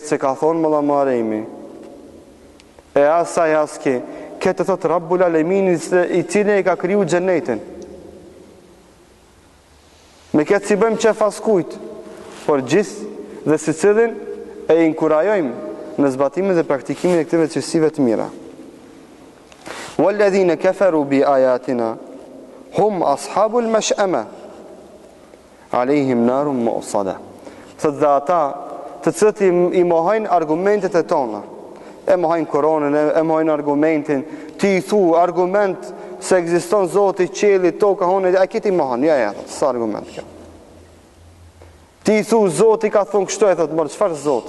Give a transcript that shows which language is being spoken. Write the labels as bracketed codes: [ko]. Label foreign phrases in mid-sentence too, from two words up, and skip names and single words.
[sq] Këtë se ka thonë mëlla maremi, e asaj aske, këtë thot [ar] رب العالمين [sq] i cili e ka kriju xhenetin. Me këtë si bëjmë qef askujt, por gjithë dhe si cilin e inkurajojmë në zbatimin dhe praktikimin e këtyre cilësive të mira. [ar] والذين كفروا بآياتنا هم أصحاب المشأمة عليهم نار مؤصدة. [sq] Thot dhe ata të cilët i mohojnë argumentet e tona, e mohojnë Koranën, e mohojnë argumentin, ti i thu argument se ekziston Zoti, qielli, toka, hone, a këti mohon, ja, sa argument kjo. Ti i thu Zoti ka thonë kështu, e thot, mërë, çfarë Zoti?